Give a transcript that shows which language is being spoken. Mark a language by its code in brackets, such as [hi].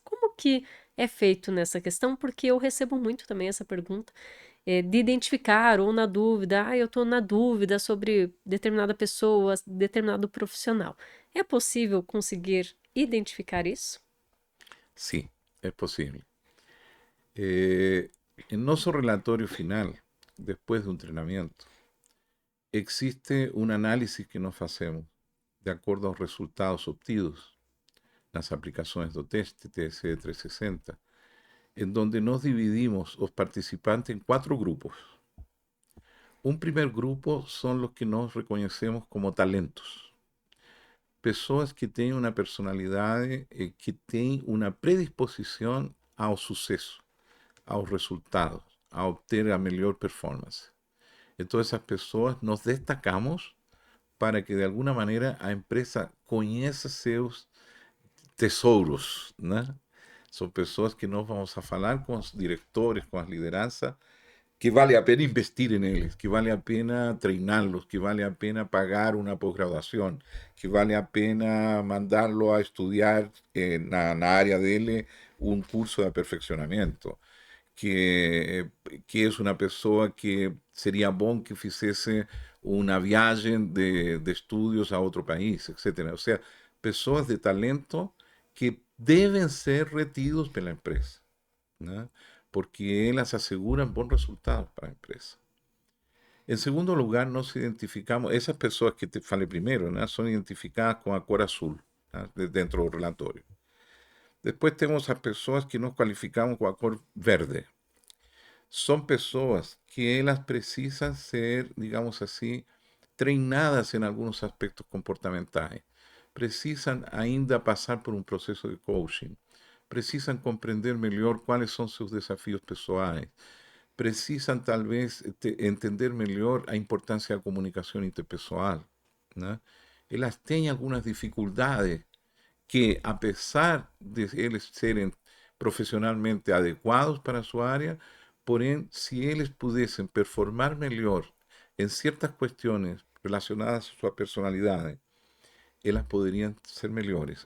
[pt] Como que é feito nessa questão? Porque eu recebo muito também essa pergunta, de identificar ou na dúvida, eu estou na dúvida sobre determinada pessoa, determinado profissional. É possível conseguir identificar isso? [es] Sí, es posible. En nuestro relatorio final, después de un entrenamiento, existe un análisis que nos hacemos de acuerdo a los resultados obtenidos, las aplicaciones de test TSE 360, en donde nos dividimos los participantes en 4 grupos. Un primer grupo son los que nos reconocemos como talentos. [pt] Pessoas que têm uma personalidade que tem uma predisposição ao sucesso, aos resultados, a obter a melhor performance. Então, essas pessoas nos destacamos para que, de alguma maneira, a empresa conheça seus tesouros, né? São pessoas que nós vamos a falar com os diretores, com as lideranças, que vale a pena investir en ellos, que vale a pena treinarlos, que vale a pena pagar una posgraduación, que vale a pena [es] mandarlo a estudiar en la área de él un curso de perfeccionamiento, que es una persona que sería bom que hiciese una viaje de estudios a otro país, etcétera. O sea, personas de talento que deben ser retidos por la empresa, ¿no? [pt] Porque elas aseguran bons resultados para a empresa. [es] En segundo lugar, nos identificamos, esas personas que te falei primero, ¿no? Son identificadas con a cor azul, ¿no? Dentro del relatorio. Después tenemos a personas que nos cualificamos con a cor verde. Son personas que elas precisan ser, digamos así, treinadas en algunos aspectos comportamentales. Precisan ainda pasar por un proceso de coaching. [pt] Precisan comprender melhor quais são seus desafios pessoais. Precisam, talvez, entender melhor a importância da comunicação interpessoal, né? Elas têm algumas dificuldades que, apesar de eles serem profissionalmente adequados para a sua área, porém, se eles pudessem performar melhor em certas questões relacionadas a sua personalidade, elas poderiam ser melhores.